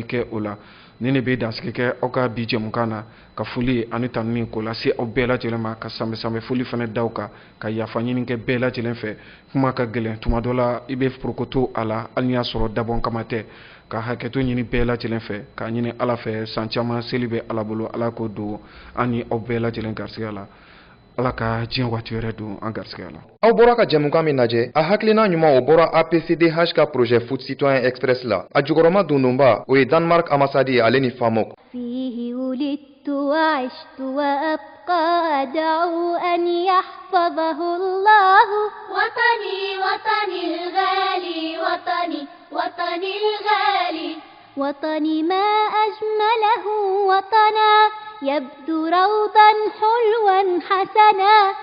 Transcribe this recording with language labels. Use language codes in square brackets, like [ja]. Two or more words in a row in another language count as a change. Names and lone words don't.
[bm] kɛ o la ni ne bɛ dansigi kɛ aw ka bi jɛmukan na ka foli ani tanuni k'o lase aw bɛɛ lajɛlen ma ka sanbɛ foli fana da aw kan ka yafa ɲini kɛ bɛɛ lajɛlen fɛ kuma ka gɛlɛn tuma dɔ la i bɛ porokoto a la hali ni y'a sɔrɔ dabɔn kama tɛ ka hakɛto ɲini bɛɛ lajɛlen fɛ k'a ɲini Ala fɛ san caman seli bɛ Ala bolo Ala k'o don an ni aw bɛɛ lajɛlen garisigɛ la Ala ka diɲɛ waati wɛrɛ don an garisigɛ la. Aw bɔra ka jɛmukan min lajɛ a hakilina ɲuman o bɔra APCDH ka [fr] projet foot citoyen express [bm] la a jukɔrɔma dondonba o ye [fr] Danemark ambassade [bm] ye ale ni FAMOK. [ar] فيه ولدت وعشت وأبقى أدعو أن يحفظه الله وطني وطني الغالي وطني وطني الغالي وطني ما أجمله وطنا يبدو روضا حلوا حسنا